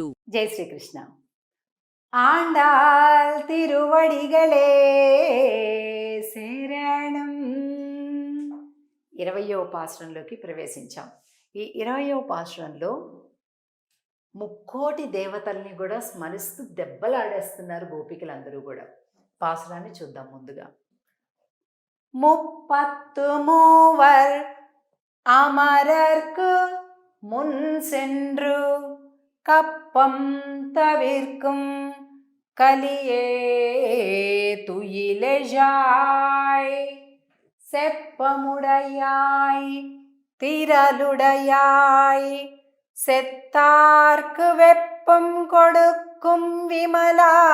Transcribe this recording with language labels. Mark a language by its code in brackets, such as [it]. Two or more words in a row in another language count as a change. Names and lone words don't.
[te] జై శ్రీకృష్ణ. ఆండాల్ [ta] திருவடிகளே சரணம். [te] 20వ పాసురంలోకి ప్రవేశించాం. ఈ 20వ పాసురంలో ముక్కోటి దేవతల్ని కూడా స్మరిస్తూ దెబ్బలాడేస్తున్నారు గోపికలందరూ కూడా. పాసురాన్ని చూద్దాం ముందుగా. [ta] முப்பத்து மூவர் அமரர்க்கு முன் சென்று கப்பம் தவிர்க்கும் கலியே துயிலெழாய் செப்பமுடையாய் திரளுடையாய் செத்தார்க்கு வெப்பம் கொடுக்கும் விமலா